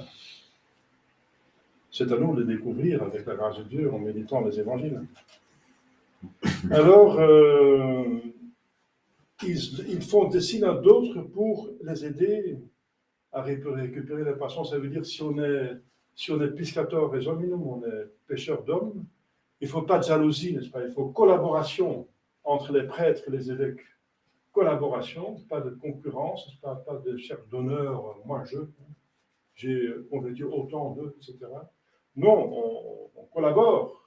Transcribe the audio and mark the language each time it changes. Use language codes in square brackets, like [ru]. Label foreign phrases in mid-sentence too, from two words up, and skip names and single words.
[fr] C'est à nous de les découvrir avec la grâce de Dieu en méditant les évangiles. Alors, ils font des signes à d'autres pour les aider à récupérer les poissons. Ça veut dire si on est [la] piscator et hominum, [fr] on est pêcheur d'hommes, il ne faut pas de jalousie, n'est-ce pas? Il faut collaboration entre les prêtres et les évêques. Collaboration, pas de concurrence, pas de cherche d'honneur, moi j'ai convaincu autant d'eux, etc. Non, on collabore.